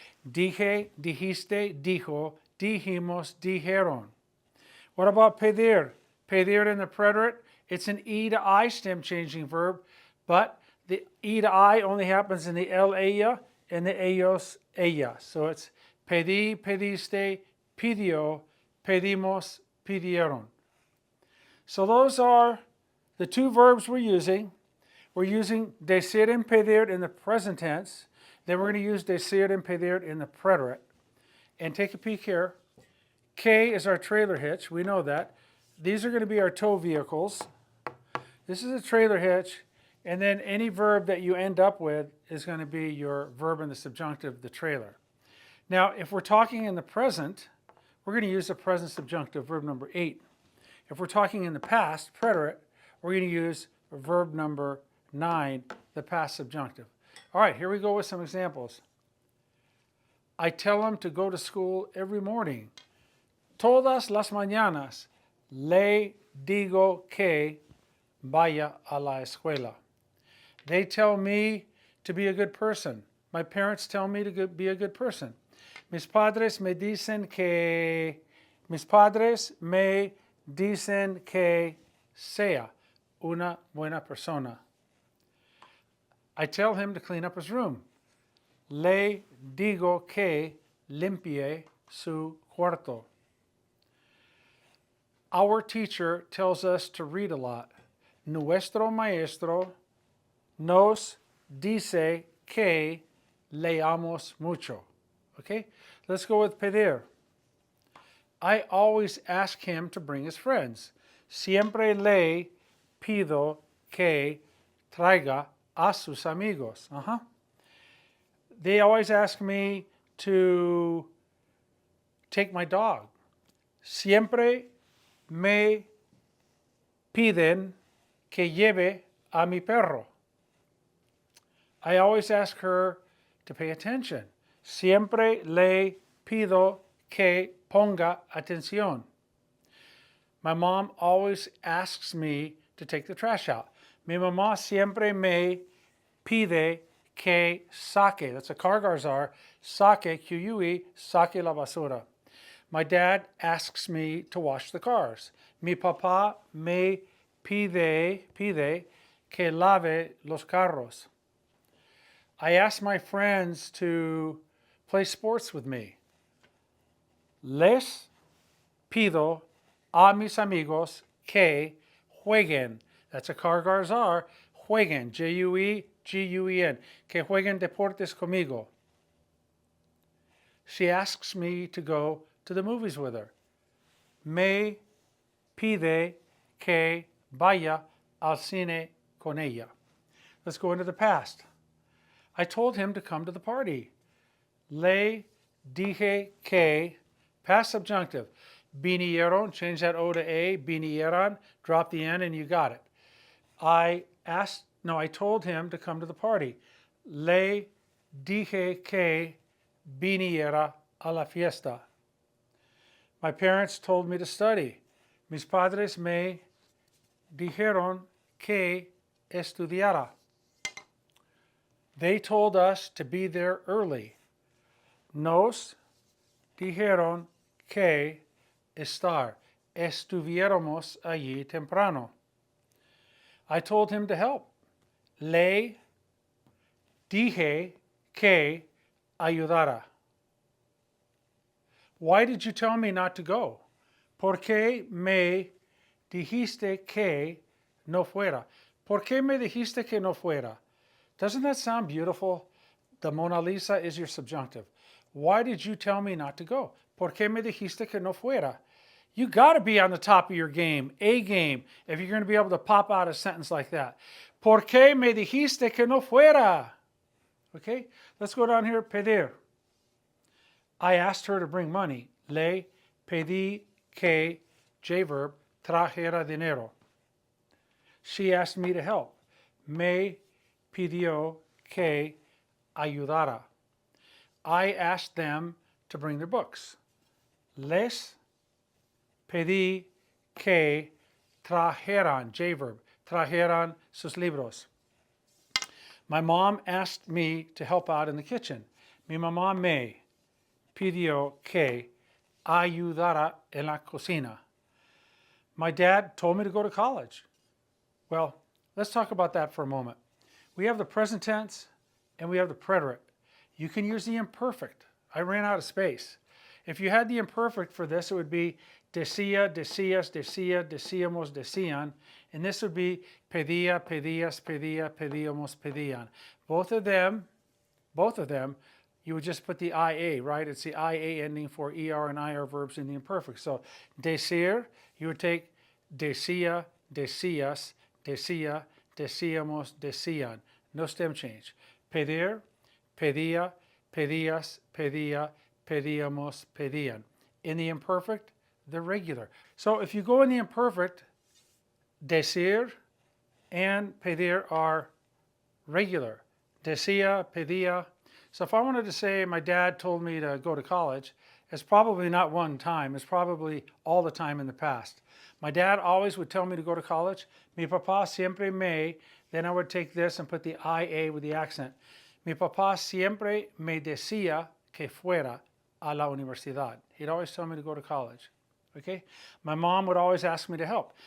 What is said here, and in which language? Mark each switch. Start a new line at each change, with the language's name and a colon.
Spanish: Dije, dijiste, dijo, dijimos, dijeron.
English: What about
Spanish: pedir?
English: Pedir in the preterite, it's an E to I stem changing verb, but the E to I only happens in the el, ella, and the ellos, ella. So it's
Spanish: pedí, pediste, pidió, pedimos, pidieron.
English: So those are the two verbs we're using. We're using decir and pedir in the present tense. Then we're going to use decir and pedir in the preterite. And take a peek here. Que is our trailer hitch. We know that. These are going to be our tow vehicles. This is a trailer hitch. And then any verb that you end up with is going to be your verb in the subjunctive, the trailer. Now, if we're talking in the present, we're going to use the present subjunctive, verb number 8. If we're talking in the past, preterite, we're going to use verb number 9, the past subjunctive. All right, here we go with some examples. I tell him to go to school every morning.
Spanish: Todas las mañanas le digo que vaya a la escuela.
English: They tell me to be a good person. My parents tell me to be a good person.
Spanish: Mis padres me dicen que sea una buena persona.
English: I tell him to clean up his room.
Spanish: Le digo que limpie su cuarto.
English: Our teacher tells us to read a lot.
Spanish: Nuestro maestro nos dice que leamos mucho.
English: Okay? Let's go with pedir. I always ask him to bring his friends.
Spanish: Siempre le pido que traiga a sus amigos.
English: They always ask me to take my dog.
Spanish: Siempre me piden que lleve a mi perro.
English: I always ask her to pay attention.
Spanish: Siempre le pido que ponga atención.
English: My mom always asks me to take the trash out.
Spanish: Mi mamá siempre me pide que saque,
English: that's a car garzar,
Spanish: saque, Q-U-E, saque la basura.
English: My dad asks me to wash the cars.
Spanish: Mi papá me pide que lave los carros.
English: I ask my friends to play sports with me.
Spanish: Les pido a mis amigos que jueguen.
English: That's a cargars are.
Spanish: Jueguen. Jueguen. Que jueguen deportes conmigo.
English: She asks me to go to the movies with her.
Spanish: Me pide que vaya al cine con ella.
English: Let's go into the past. I told him to come to the party.
Spanish: Le dije que,
English: past subjunctive. Vinieron, change that O to A, vinieron, drop the N and you got it. I told him to come to the party.
Spanish: Le dije que viniera a la fiesta.
English: My parents told me to study.
Spanish: Mis padres me dijeron que estudiara.
English: They told us to be there early.
Spanish: Nos dijeron que estar. Estuviéramos allí temprano.
English: I told him to help.
Spanish: Le dije que ayudara.
English: Why did you tell me not to go?
Spanish: ¿Por qué me dijiste que no fuera? ¿Por qué me dijiste que no fuera?
English: Doesn't that sound beautiful? The Mona Lisa is your subjunctive. Why did you tell me not to go?
Spanish: ¿Por qué me dijiste que no fuera?
English: You got to be on the top of your game, A game, if you're going to be able to pop out a sentence like that.
Spanish: ¿Por qué me dijiste que no fuera?
English: Okay, let's go down here. Pedir. I asked her to bring money.
Spanish: Le pedí que, J-verb, trajera dinero.
English: She asked me to help.
Spanish: Me pidió que ayudara.
English: I asked them to bring their books.
Spanish: Les pedí que trajeran, J-verb, trajeran sus libros.
English: My mom asked me to help out in the kitchen.
Spanish: Mi mamá me pidió que ayudara en la cocina.
English: My dad told me to go to college. Well, let's talk about that for a moment. We have the present tense and we have the preterite. You can use the imperfect. I ran out of space. If you had the imperfect for this, it would be
Spanish: decía, decías, decía, decíamos, decían.
English: And this would be
Spanish: pedía, pedías, pedía, pedíamos, pedían.
English: Both of them, you would just put the IA, right? It's the IA ending for ER and IR verbs in the imperfect. So decir, you would take
Spanish: decía, decías, decía, decíamos, decían.
English: No stem change.
Spanish: Pedir, pedía, pedías, pedía, pedíamos, pedían.
English: In the imperfect, the regular. So if you go in the imperfect, decir and pedir are regular.
Spanish: Decía, pedía.
English: So if I wanted to say my dad told me to go to college, it's probably not one time. It's probably all the time in the past. My dad always would tell me to go to college.
Spanish: Mi papá siempre me,
English: then I would take this and put the IA with the accent.
Spanish: Mi papá siempre me decía que fuera a la universidad.
English: He'd always tell me to go to college. Okay? My mom would always ask me to help.